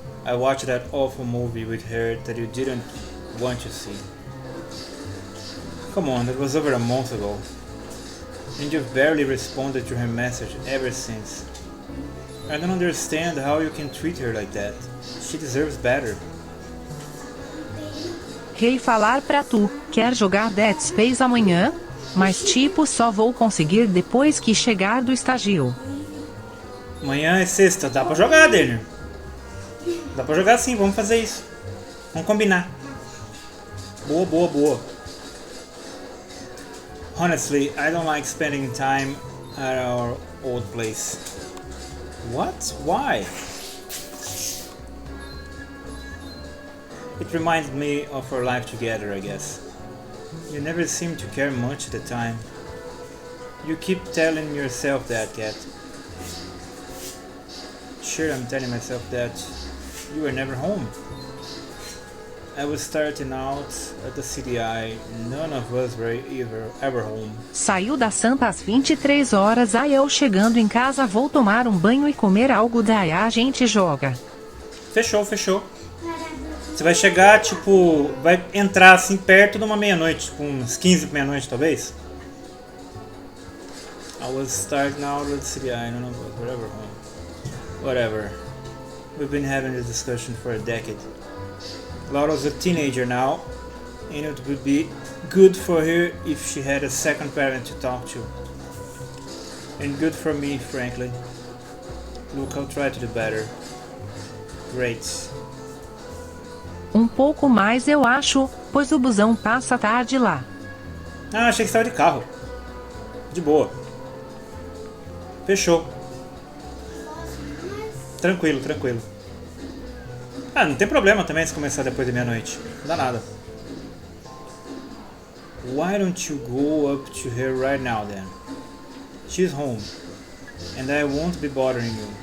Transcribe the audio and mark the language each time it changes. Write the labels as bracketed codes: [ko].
[en] I watched that awful movie with her that you didn't want to see. Come on, that was over a month ago. And you've barely responded to her message ever since. I don't understand how you can treat her like that. She deserves better. [pt] Rei falar pra tu, quer jogar Dead Space amanhã? Mas tipo só vou conseguir depois que chegar do estágio. Amanhã é sexta, dá pra jogar, Daniel. Dá pra jogar sim, vamos fazer isso. Vamos combinar. Boa, boa, boa. [en] Honestly, I don't like spending time at our old place. What? Why? It reminds me of our life together, I guess. You never seem to care much at the time. You keep telling yourself that, Cat. Sure, I'm telling myself that you were never home. I was starting out at the CDI. None of us were ever home. [pt] Saiu da Sampa às 23 horas. Aí eu chegando em casa vou tomar um banho e comer algo. Daí a gente joga. Fechou, fechou. Você vai chegar, tipo, vai entrar assim perto de uma meia-noite, tipo uns 15 pra meia-noite talvez. [en] I was starting out at the CDI. None of us were ever home. Whatever. We've been having this discussion for a decade. Laura's a teenager now, and it would be good for her if she had a second parent to talk to. And good for me, frankly. Look, I'll try to do better. Great. [pt] Um pouco mais eu acho, pois o busão passa tarde lá. Ah, achei que estava de carro. De boa. Fechou. Tranquilo, tranquilo. Ah, não tem problema também se começar depois da meia-noite. Não dá nada. [en] Why don't you go up to her right now then? She's home. And I won't be bothering you.